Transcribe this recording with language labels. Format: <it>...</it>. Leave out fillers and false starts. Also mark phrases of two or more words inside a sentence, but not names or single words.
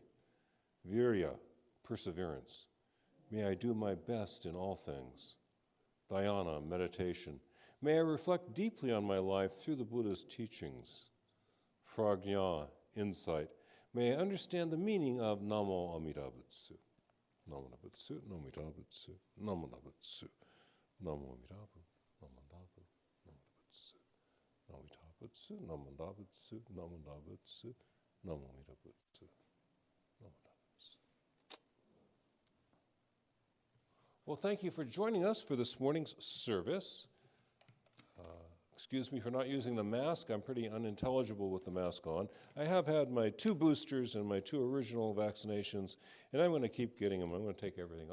<en>Virya, perseverance. May I do my best in all things. Dhyana, meditation. May I reflect deeply on my life through the Buddha's teachings. Prajna, insight. May I understand the meaning of</en> <ja>南無阿弥陀仏. 南無仏、南無阿弥陀仏、南無仏、南無阿弥陀仏, Namo Butsu, Namo Amida Butsu, 南無仏、南無仏、南無仏、南無仏、南無阿弥陀仏、南無仏.</ja> <en>Well, thank you for joining us for this morning's service. Excuse me for not using the mask. I'm pretty unintelligible with the mask on. I have had my 2 boosters and my 2 original vaccinations, and I'm going to keep getting them. I'm going to take everything.</en>